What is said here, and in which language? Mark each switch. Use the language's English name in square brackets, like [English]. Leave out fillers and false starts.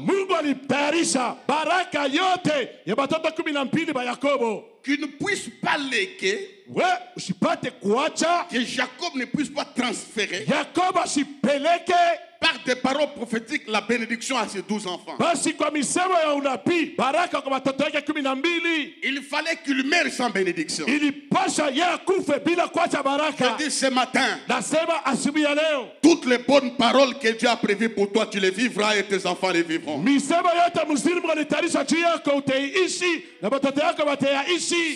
[Swahili] Mungu alitayarisha baraka yote ya batoto 12 ba Yakobo. [French] Qu'ils ne puissent pas léguer, [Swahili] We usipate kuacha [French] que Jacob ne puisse pas transférer [Swahili] Yakobo asipeleke [French] par des paroles prophétiques la bénédiction à ses 12 enfants. [Swahili] basi kwa misemo ya unabii baraka kwa watoto wake 12. [French] Il fallait qu'il meure sans bénédiction. [Swahili] Ilipasha yeye akufe bila kuacha baraka. [French] Je dis ce matin, [Swahili] Nasema asubuhi ya leo, [French] toutes les bonnes paroles que Dieu a prévues pour toi, tu les vivras et tes enfants les vivront. [Swahili] misemo yote mzuri Mungu alitayarisha juu yako utaiishi na watoto wako wataiishi.